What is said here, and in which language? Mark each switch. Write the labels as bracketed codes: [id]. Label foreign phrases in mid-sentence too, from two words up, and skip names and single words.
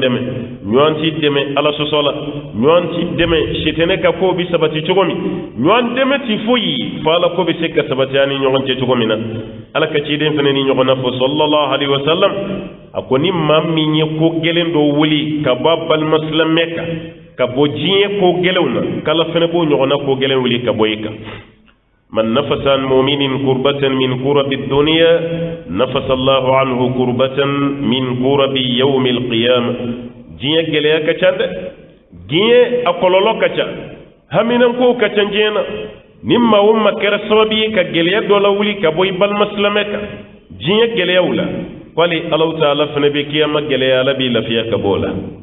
[bm] dɛmɛ ɲɔgɔn t'i dɛmɛ ala sɔsɔ la ɲɔgɔn t'i dɛmɛ sitɛnɛ ka ko bi sabati cogo min ɲɔgɔn dɛmɛ t'i foyi fo ala ko bɛ se ka sabati ani ɲɔgɔn cɛ cogo min na ala ka ciden fana ni ɲɔgɔn na fɔ [ar] صلى الله عليه وسلم [bm] a ko ni maa min ye ko gɛlɛn dɔ wuli ka bɔ a balima silamɛ kan ka bɔ diɲɛ ko gɛlɛnw na k'ala fana b'o ɲɔgɔnna ko gɛlɛn wuli ka bɔ i kan [ar] من نفس عن مؤمن كربة من كرب الدنيا نفس الله عنه كربة من كرب يوم القيامة [bm] diɲɛ gɛlɛya ka ca dɛ diɲɛ a kɔlɔlɔ ka ca haminan ko ka ca diɲɛ na ni maa o maa kɛra sababu ye ka gɛlɛya dɔ la wuli ka bɔ i balima silamɛ kan diɲɛ gɛlɛyaw la wali Allahu taala fana bɛ kiyama gɛlɛya ala b'i lafiya ka bɔ o la